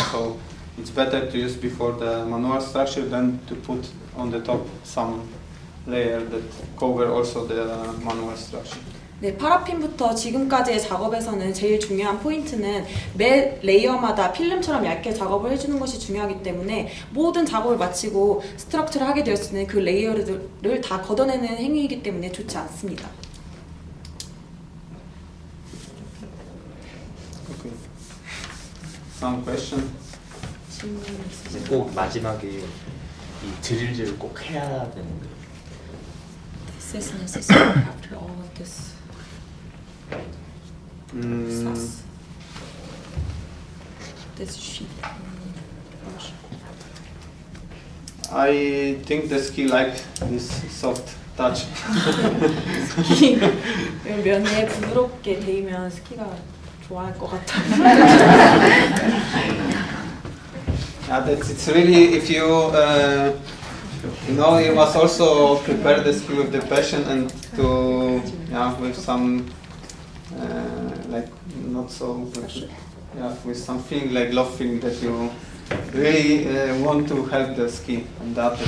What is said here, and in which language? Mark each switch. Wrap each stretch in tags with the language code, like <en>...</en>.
<en>So it's better to use before the manual structure than to put on the top some layer that cover also the manual structure.</en> <ko>네, 파라핀부터 지금까지의 작업에서는 제일 중요한 포인트는 매 레이어마다 필름처럼 얇게 작업을 해주는 것이 중요하기 때문에 모든 작업을 마치고 스트럭처를 하게 되었을 때는 그 레이어를 다 걷어내는 행위이기 때문에 좋지 않습니다.</ko> <en>Okay. Some question?</en> <ko>꼭 마지막에 이 드릴질을 꼭 해야 되는 거예요.</ko> <en>This is necessary after all of this. This sheet. I think the ski like this soft touch.</en> <ko>스키 면에 부드럽게 데이면 스키가 좋아할 것 같아요.</ko> <en>Yeah, it's really, if you you must also prepare the ski with the passion and to with some like not so with some feeling like love feeling that you really want to help the ski and that.</en>